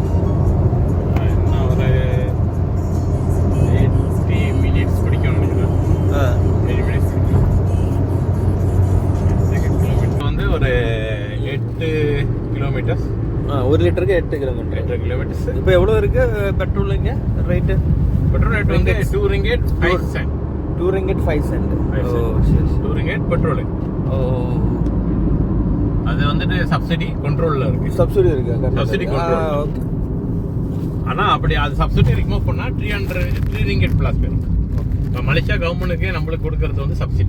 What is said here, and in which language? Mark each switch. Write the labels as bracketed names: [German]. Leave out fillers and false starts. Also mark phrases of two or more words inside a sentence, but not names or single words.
[Tamil] என்ன ஒரு 80 minutes பிடிக்கும் நினைக்கிறேன். 80 minutes வந்து ஒரு 8 kilometers. 1 லிட்டருக்கு 8 கிலோமீட்டர். 8 kilometers. இப்போ எவ்வளோ இருக்கு பெட்ரோல் இங்கே ரேட்டு? பெட்ரோல் ரேட் வந்து 2 ringgit 5 cent. 2 ringgit 5 cent. சரி 2 ringgit பெட்ரோல். அது வந்துட்டு [English] subsidy controlல [Tamil] இருக்கு. சப்சிடி இருக்கு. [English] subsidy control. [Tamil] ஓகே. ஆனா அப்படி அது [English] subsidy remove [Tamil] பண்ணா 3 ringgit பிளஸ் வரும். இப்போ மலேசியா கவர்மெண்ட்டுக்கு நம்மளுக்கு கொடுக்கறது வந்து சப்சிடி.